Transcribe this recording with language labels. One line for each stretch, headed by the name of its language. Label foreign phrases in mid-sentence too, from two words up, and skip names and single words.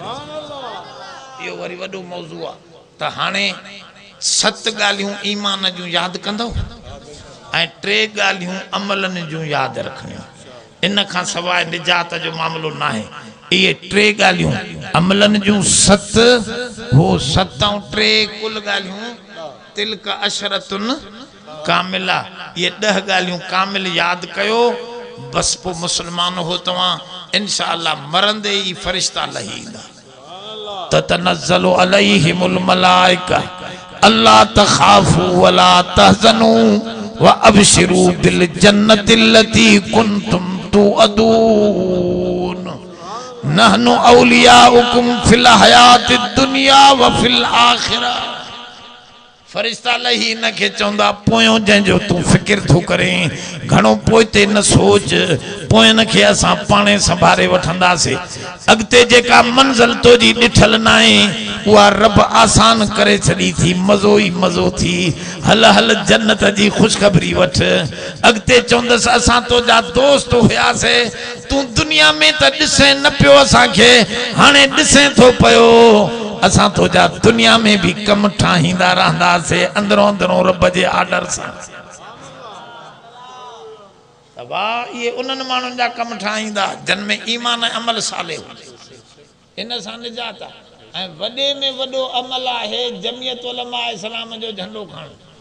Sindhi: इहो वरी वॾो मौज़ू आहे त हाणे 7 ॻाल्हियूं ईमान जूं यादि कंदव ऐं 3 ॻाल्हियूं अमलनि जूं यादि रखणियूं इन खां सवाइ निजात जो मामिलो न आहे इहे 3 ॻाल्हियूं अमलनि जूं 7 हो 7 ऐं 3 कुल ॻाल्हियूं
Arabic: تلك عشرة كاملة
Sindhi: ये 10 ॻाल्हियूं कामिल यादि कयो बस पोइ मुस्लमान हो तव्हां इंशाअल्लाह मरंदे ई फरिश्ता लही ईंदा
Arabic: تتنزل عليهم الملائكة ألا تخافوا ولا تحزنوا وأبشروا بالجنة التي كنتم توعدون نحن أولياؤكم في الحياة الدنيا وفي الآخرة
Sindhi: फरिश्ता लही न के चौंदा पोयो जंहिंजो तू फिक्र थो करें घणो पोइते न सोच पोयन खे असां पाणे संभारे वठंदासीं अॻिते जेका मंज़िल तो जी ॾिठल न आहे उहा रब आसान करे छॾी थी मज़ो ई मज़ो थी हल हल जन्नत जी ख़ुशख़बरी वठ अॻिते चवंदसि असां तुंहिंजा दोस्त हुयासीं तूं दुनिया में त ॾिसे न पियो असांखे हाणे ॾिसे थो पियो असां तो जा दुनिया में भी कम ठाहींदा रहंदासीं अंदरों अंदरों रब जे आर्डर सां। वाह ये उन्हनि माण्हुनि जा कम ठाहींदा जिन में ईमान ऐं अमल साले हुजे, इन सां निजात आहे। ऐं वॾे में वॾो अमल आहे जमियत उलमा इस्लाम जो झंडो खणणु।